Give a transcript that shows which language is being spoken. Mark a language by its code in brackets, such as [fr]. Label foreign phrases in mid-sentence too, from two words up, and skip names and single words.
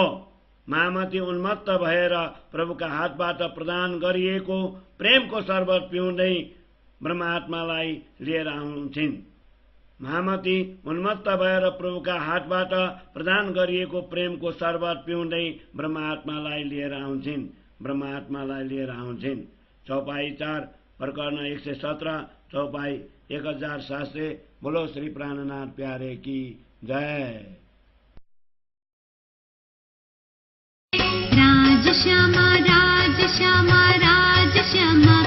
[ne] महामती उन्मत्त भएर प्रभुका हातबाट प्रदान गरिएको प्रेमको शरबत पिउँदै ब्रह्मात्मालाई लिएर आउँछिन्। महामती उन्मत्त भएर प्रभुका हातबाट प्रदान गरिएको प्रेमको शरबत पिउँदै ब्रह्मात्मालाई लिएर आउँछिन्। ब्रह्मात्मालाई लिएर आउँछिन्। [hi] चौपाई 4 प्रकरण 117 चौपाई 1700। बोलो श्री प्राणनाथ प्यारे की जय। राज श्यामा राज श्यामा राज श्यामा।